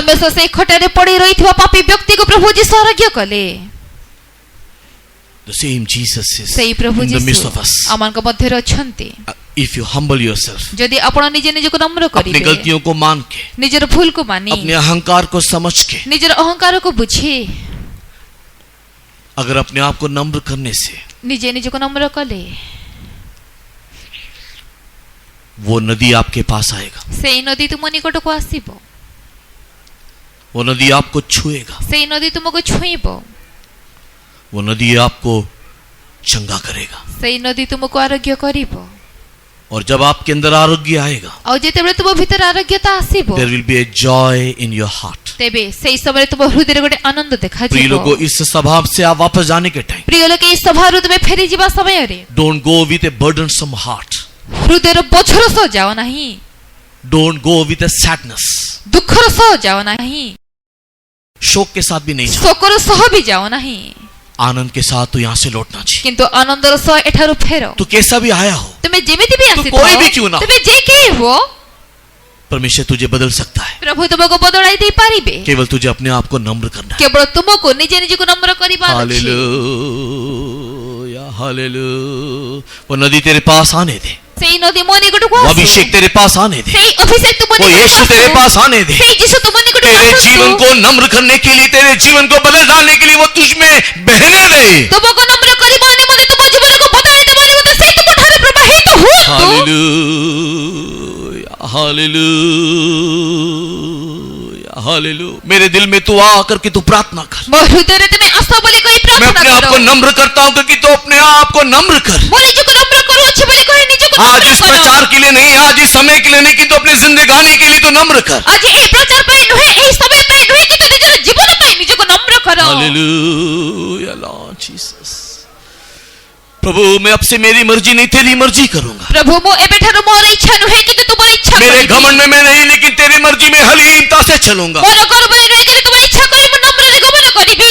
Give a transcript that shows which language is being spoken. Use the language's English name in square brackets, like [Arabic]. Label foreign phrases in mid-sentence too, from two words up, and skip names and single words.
[Odia] ପରମେଶ୍ୱର ସେଇ ଖଟାରେ ପଡ଼ି ରହିଥିବା ପାପୀ ବ୍ୟକ୍ତିକୁ ପ୍ରଭୁ ଯୀଶୁ ଆରୋଗ୍ୟ କଲେ। [English] The same Jesus is [Odia] ସେଇ ପ୍ରଭୁ [English] in the midst [Odia] ଯୀଶୁ [English] of us. [Odia] ଆମଙ୍କ ମଧ୍ୟରେ ଅଛନ୍ତି। [English] If you humble yourself, [Odia] ଯଦି ଆପଣ ନିଜେ ନିଜକୁ ନମ୍ର [Hindi] अपनी [Odia] କରିବେ, [Hindi] गलतियों को मान के, [Odia] ନିଜର ଭୁଲକୁ ମାନି, [Hindi] अपने अहंकार को समझ के, [Odia] ନିଜର ଅହଙ୍କାରକୁ ବୁଝି, [Hindi] अगर अपने आप को नम्र करने से [Odia] ନିଜେ ନିଜକୁ ନମ୍ର କଲେ, [Hindi] वो नदी आपके पास आएगा, [Odia] ସେଇ ନଦୀ ତୁମ ନିକଟକୁ ଆସିବ। [Hindi] वो नदी आपको छुएगा, [Odia] ସେଇ ନଦୀ ତୁମକୁ ଛୁଇଁବ। [Hindi] वो नदी आपको चंगा करेगा। [Odia] ସେଇ ନଦୀ ତୁମକୁ ଆରୋଗ୍ୟ କରିବ। [Hindi] और जब आपके अंदर आरोग्य आएगा, [Odia] ଆଉ ଯେତେବେଳେ ତୁମ ଭିତରେ ଆରୋଗ୍ୟତା ଆସିବ, [English] there will be a joy in your heart. [Odia] ତେବେ ସେଇ ସମୟରେ ତୁମ ହୃଦୟରେ ଗୋଟେ ଆନନ୍ଦ [Hindi] प्रिय [Odia] ଦେଖାଯିବ। [Hindi] लोगों, इस स्वभाव से आप वापस जाने के टाइम [Odia] ପ୍ରିୟ ଲୋକେ, ଏହି ସଭାରୁ ତୁମେ ଫେରିଯିବା ସମୟରେ [English] don't go with a burdensome heart, [Odia] ହୃଦୟର ବୋଝର ସହ ଯାଅ ନାହିଁ, [English] don't go with a sadness, [Odia] ଦୁଃଖର ସହ ଯାଅ ନାହିଁ। [Hindi] शोक के साथ भी नहीं जाओ, [Odia] ଶୋକର ସହ ବି ଯାଅ ନାହିଁ, [Hindi] आनंद के साथ तू यहां से लौटना चाहिए। [Odia] କିନ୍ତୁ ଆନନ୍ଦର ସହ ଏଠାରୁ ଫେର। [Hindi] तू कैसा भी आया हो, [Odia] ତୁମେ ଯେମିତି ବି [Hindi] तू कोई भी क्यों ना [Odia] ଆସିଥାଅ, [Hindi] हो, [Odia] ତୁମେ ଯେ କେହି ହୁଅ, [Hindi] परमेश्वर तुझे बदल सकता है। [Odia] ପ୍ରଭୁ ତୁମକୁ ବଦଳାଇ ଦେଇ ପାରିବେ। [Hindi] केवल तुझे अपने आप को नम्र करना है। [Odia] କେବଳ ତୁମକୁ ନିଜେ ନିଜକୁ ନମ୍ର କରିବାର ଅଛି। [Hindi] हालेलुया, हालेलुया। वो नदी तेरे पास आने दे, [Odia] ସେଇ ନଦୀ ମୋ ନିକଟକୁ [Hindi] वो [Odia] ଆସୁ, [Hindi] अभिषेक तेरे पास आने दे, [Odia] ସେଇ ଅଭିଷେକ ତୁମ [Hindi] वो [Odia] ନିକଟକୁ [Hindi] यीशु [Odia] ଆସୁ, [Hindi] तेरे पास आने दे। [Odia] ସେଇ ଯୀଶୁ ତୁମ ନିକଟକୁ [Hindi] तेरे [Odia] ଆସୁ, [Hindi] जीवन को नम्र करने के लिए, तेरे जीवन को बदल डालने के लिए वो तुझ में बहने दे। [Odia] ତୁମକୁ ନମ୍ର କରିବା ନିମନ୍ତେ ତୁମ ଜୀବନକୁ ବଦଳାଇ ଦେବା ନିମନ୍ତେ ସେଇ ତୁମ ଠାରେ ପ୍ରବାହିତ ହୁଅନ୍ତୁ। [Hindi] हालेलुया, हालेलुया, हालेलुया। मेरे दिल में तू आकर के तू प्रार्थना कर। [Odia] ମୋ हृदୟରେ ତୁମେ ଆସ ବୋଲି କହି [Hindi] मैं [Odia] ପ୍ରାର୍ଥନା [Hindi] अपने आप [Odia] କର। [Hindi] को नम्र करता हूं क्योंकि तू अपने आप को नम्र कर। [Odia] ମୋ ନିଜକୁ ନମ୍ର କରୁଅଛି ବୋଲି କହି ନିଜକୁ [Hindi] आज [Odia] ନମ୍ର [Hindi] इस [Odia] କର। [Hindi] प्रचार के लिए नहीं, आज इस समय के लिए नहीं, किंतु अपने जिंदगानी के लिए तू नम्र कर। [Odia] ଆଜି ଏହି ପ୍ରଚାର ପାଇଁ ନୁହେଁ, ଏହି ସମୟ ପାଇଁ ନୁହେଁ, କିନ୍ତୁ ନିଜର ଜୀବନ ପାଇଁ ନିଜକୁ ନମ୍ର କର। [Hindi] हालेलुया, [English] Lord Jesus. [Hindi] प्रभु मैं अब से मेरी मर्जी नहीं तेरी मर्जी करूंगा। [Odia] ପ୍ରଭୁ ମୁଁ ଏବେଠାରୁ ମୋର ଇଚ୍ଛା ନୁହେଁ, କିନ୍ତୁ ତୁମର ଇଚ୍ଛା [Hindi] मेरे [Odia] କରିବି। [Hindi] घमंड में मैं नहीं, लेकिन तेरी मर्जी में हलीमता से चलूंगा। [Odia] ମୋର ଗର୍ବରେ ରହିକରି ତୁମର ଇଚ୍ଛା କରି ମୁଁ ନମ୍ରରେ ଗମନ କରିବି।